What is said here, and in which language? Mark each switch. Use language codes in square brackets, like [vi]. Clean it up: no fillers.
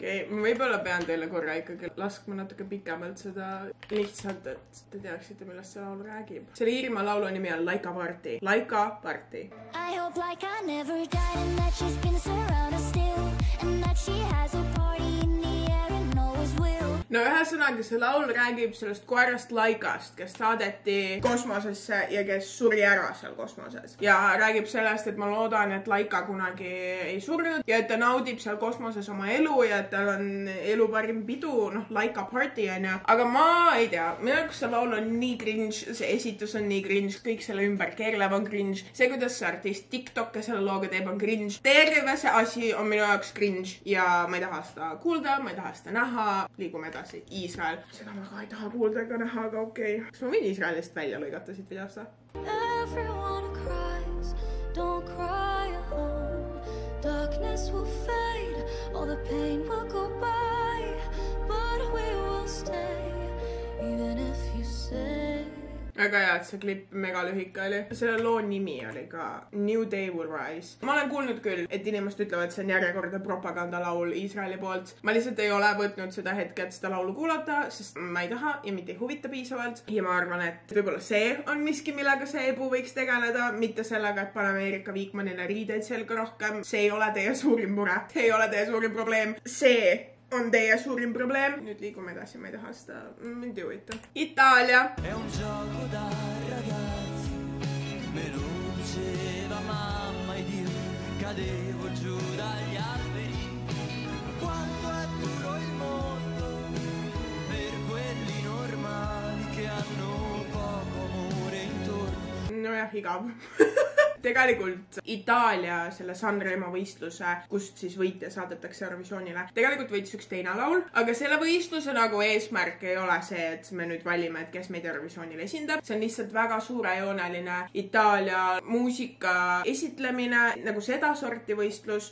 [et] Ma võib-olla pean teile korra ikkagi laskma natuke pikemalt seda lihtsalt, et te teaksite, millest see laul räägib. Selle Iirimaa laulu nimi on Laika Party. Laika Party. I hope Laika never died and that she's been surrounded still and that she has a party in the air and always will. No ühesõnaga see laul räägib sellest koerast Laikast, kes saadeti kosmosesse ja kes suri ära seal kosmoses. Ja räägib sellest, et ma loodan, et Laika kunagi ei surnud ja et ta naudib seal kosmoses oma elu ja et tal on elu parim pidu, noh, Laika Party on ju. Aga ma ei tea, minu jaoks see laul on nii cringe, see esitus on nii cringe, kõik selle ümber keerlev on cringe. See, kuidas see artist TikTok'e selle looga teeb, on cringe. Terve see asi on minu jaoks cringe ja ma ei taha seda kuulda, ma ei taha seda näha. Liigume edasi. Iisrael. Seda ma ka ei taha kuulda ega näha, aga okei. Kas ma võin Iisraelist välja lõigata siit videost? [en] Everyone cries, don't cry alone. Darkness will fade, all the pain will go by, but we will stay, even if you say. [et] Väga hea, et see klipp mega lühike oli. Selle loo nimi oli ka New Day Will Rise. Ma olen kuulnud küll, et inimesed ütlevad, et see on järjekordne propagandalaul Iisraeli poolt. Ma lihtsalt ei ole võtnud seda hetke, et seda laulu kuulata, sest ma ei taha ja mitte ei huvita piisavalt. Ja ma arvan, et võib-olla see on miski, millega see ebu võiks tegeleda, mitte sellega, et paneme Erika Viikmanile riideid selga rohkem. See ei ole teie suurim mure. See ei ole teie suurim probleem. See on teie suurim probleem. Nüüd liigume edasi, ma ei taha seda, mind ei huvita. Itaalia. [it] È un gioco da ragazzi, me lo diceva mamma ed io cadevo giù dagli alberi. Quanto è duro il mondo per quelli normali che hanno poco amore intorno. [et] Nojah, igav. Tegelikult Itaalia selle Sanremo võistluse, kust siis võitja saadetakse Eurovisioonile. Tegelikult võitis üks teine laul, aga selle võistluse nagu eesmärk ei ole see, et me nüüd valime, et kes meid Eurovisioonile esindab. See on lihtsalt väga suurejooneline Itaalia muusika esitlemine, nagu seda sorti võistlus.